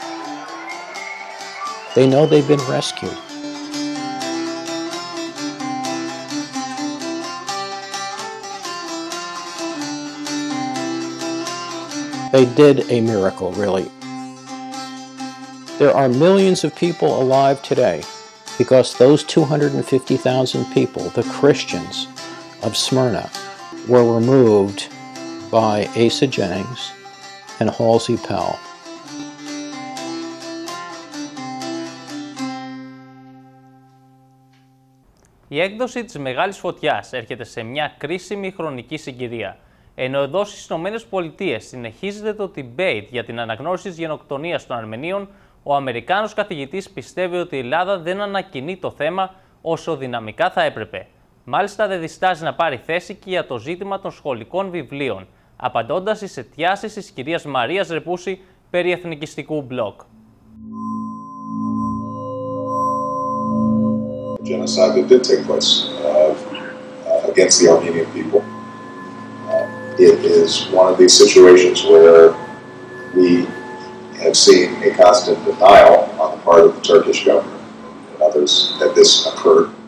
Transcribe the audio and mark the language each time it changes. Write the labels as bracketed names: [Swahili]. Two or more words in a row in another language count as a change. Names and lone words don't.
[English] They know they've been rescued. They did a miracle, really. There are millions of people alive today because those 250,000 people, the Christians of Smyrna, were removed by Asa Jennings and Halsey Pell. [Greek] Η έκδοση της Μεγάλης Φωτιάς έρχεται σε μια κρίσιμη χρονική συγκυρία. Ενώ εδώ στις ΗΠΑ συνεχίζεται το debate για την αναγνώριση της γενοκτονίας των Αρμενίων, ο Αμερικάνος καθηγητής πιστεύει ότι η Ελλάδα δεν ανακοινεί το θέμα όσο δυναμικά θα έπρεπε. Μάλιστα δεν διστάζει να πάρει θέση και για το ζήτημα των σχολικών βιβλίων, απαντώντας στις αιτιάσεις της κυρίας Μαρίας Ρεπούση περί εθνικιστικού μπλοκ. [English] Genocide that did take place against the Armenian people. It is one of these situations where we have seen a constant denial on the part of the Turkish government and others that this occurred.